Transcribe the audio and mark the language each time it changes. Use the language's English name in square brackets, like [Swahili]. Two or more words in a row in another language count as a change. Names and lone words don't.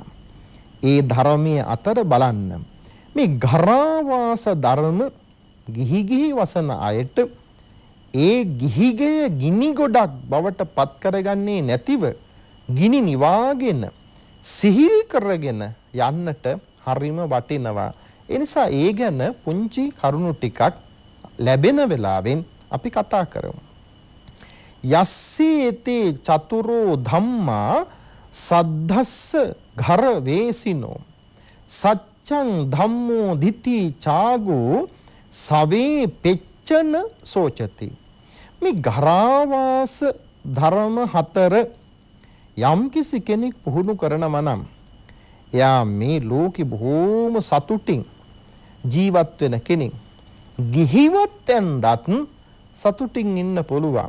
[Sinhala] ඒ ධර්මයේ අතර බලන්න මේ ගරාවාස ධර්ම ගිහි ගිහි වසන අයට ඒ ගිහිගය ගිනි ගොඩක් බවට පත් කරගන්නේ නැතිව ගිනි නිවාගෙන සිහිල් කරගෙන යන්නට හරිම වටිනවා. ඒ නිසා ඒ ගැන පුංචි කරුණු ටිකක් ලැබෙන වෙලාවෙන් අපි කතා කරමු. [Pali] යස්සේතේ චතුරෝ ධම්මා සද්ධස්ස ඝර වේසිනෝ සච්ඡං ධම්මෝ දිති චාගෝ සවේ පෙච්චන සෝචති. [Sinhala] මේ ගරාවාස ධර්ම හතර යම්කිසි කෙනෙක් පුහුණු කරනවා නම් එයා මේ ලෝකෙ බොහෝම සතුටින් ජීවත් වෙන කෙනෙක්. ගිහිවත් ඇන්දත් සතුටින් ඉන්න පුළුවන්.